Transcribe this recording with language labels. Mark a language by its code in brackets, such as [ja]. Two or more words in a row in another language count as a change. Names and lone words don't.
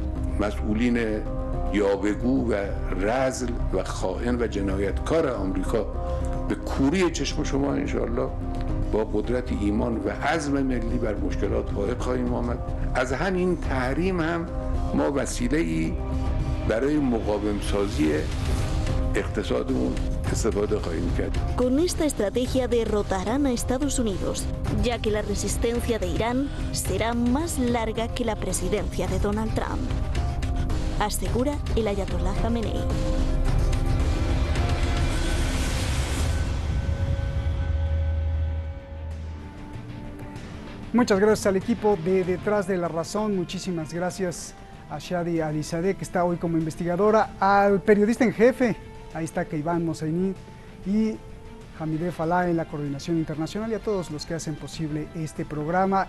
[fa] مسئولین یاوه‌گو و رذل و خائن و جنایتکار آمریکا به کوری چشم شما انشاءالله با قدرت ایمان و عزم ملی بر مشکلات فائق خواهیم آمد. از همین تحریم هم ما وسیله‌ای برای مقاوم سازی اقتصادمون استفاده خواهیم کرد. [es] Con esta estrategia derrotarán a Estados Unidos, ya que la resistencia de Irán será más larga que la presidencia de Donald Trump, asegura el ayatolá Khamenei. Muchas gracias al equipo de Detrás de la Razón, muchísimas gracias a Shadi Alizadeh, que está hoy como investigadora, al periodista en jefe, ahí está Keivan Mosaini, y Hamideh Falah en la coordinación internacional, y a todos los que hacen posible este programa.